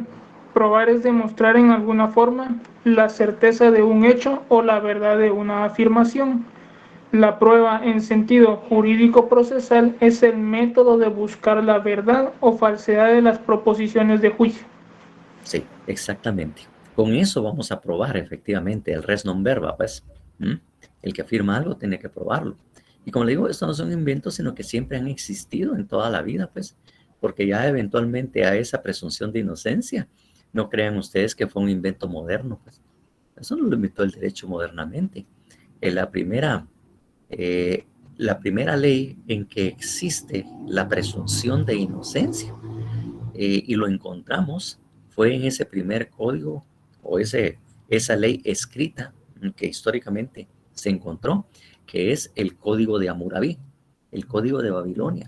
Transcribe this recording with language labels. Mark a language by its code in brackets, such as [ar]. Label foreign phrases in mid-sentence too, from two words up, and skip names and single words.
[es] Probar es demostrar en alguna forma la certeza de un hecho o la verdad de una afirmación. La prueba en sentido jurídico procesal es el método de buscar la verdad o falsedad de las proposiciones de juicio. Sí, exactamente. Con eso vamos a probar efectivamente el [la] res non verba, [es] pues. El que afirma algo tiene que probarlo. Y como le digo, estos no son inventos, sino que siempre han existido en toda la vida, pues, porque ya eventualmente a esa presunción de inocencia, no crean ustedes que fue un invento moderno, pues. Eso no lo inventó el derecho modernamente. La primera ley en que existe la presunción de inocencia, y lo encontramos, fue en ese primer código o esa ley escrita que históricamente se encontró, que es el Código de Hammurabi, el Código de Babilonia.